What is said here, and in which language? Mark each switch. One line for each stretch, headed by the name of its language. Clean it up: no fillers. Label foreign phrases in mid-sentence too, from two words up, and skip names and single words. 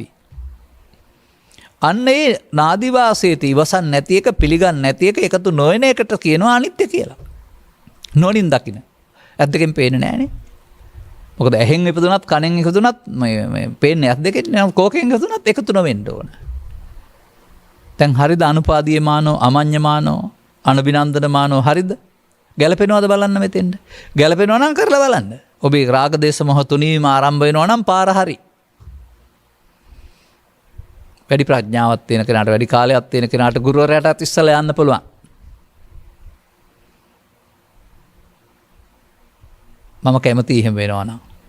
Sinhala: අන්න ඒ නාදිවාසේති ඉවසන් නැති එක, පිළිගන්න නැති එක, එකතු නොවන එකට කියනවා අනිත්‍ය කියලා. නොනින් දකින්න. ඇස් දෙකෙන් පේන්නේ නැහනේ. මොකද ඇහෙන් ඉපදුනත් කනෙන් ඉපදුනත් මේ පේන්නේ ඇස් දෙකෙන්. කෝකෙන් ඉපදුනත් එකතු නොවෙන්න ඕන. දැන් හරිද
Pali: අනුපාදීය මානෝ, අමඤ්ඤ මානෝ, අනුබිනන්දන මානෝ
Sinhala: හරිද? ගැලපෙනවද බලන්න මෙතෙන්ද? ගැලපෙනවා නම් කරලා බලන්න. ඔබේ රාග දේශ මොහ තුනීම ආරම්භ වෙනවා නම් පාර හරි. වැඩි ප්‍රඥාවක් තියෙන කෙනාට, වැඩි කාලයක් තියෙන කෙනාට ගුරුවරයාටත් ඉස්සලා යන්න පුළුවන්. මම කැමති එහෙම වෙනවා නම්.